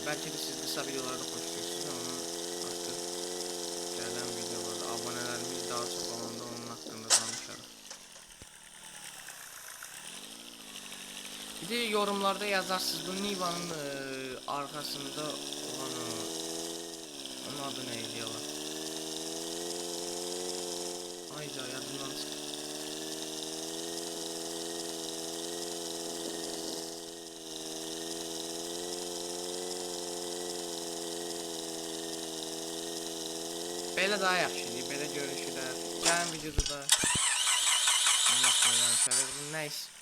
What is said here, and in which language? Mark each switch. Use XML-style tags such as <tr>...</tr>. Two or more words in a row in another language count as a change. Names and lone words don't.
<tr>Belki de siz kısa videolarda hoşluyorsunuz ama artık gelen videolarda abonelerimiz daha çok olanda onun hakkında danışalım. Bir de yorumlarda yazarsınız bu Niva'nın arkasında olan onun adı neydi yalan.</tr> <az>Hayda yadımdan çıktı. Belə daha yaxşıdır, belə görüşürlər. Gəlin videoda da nəysə.</az>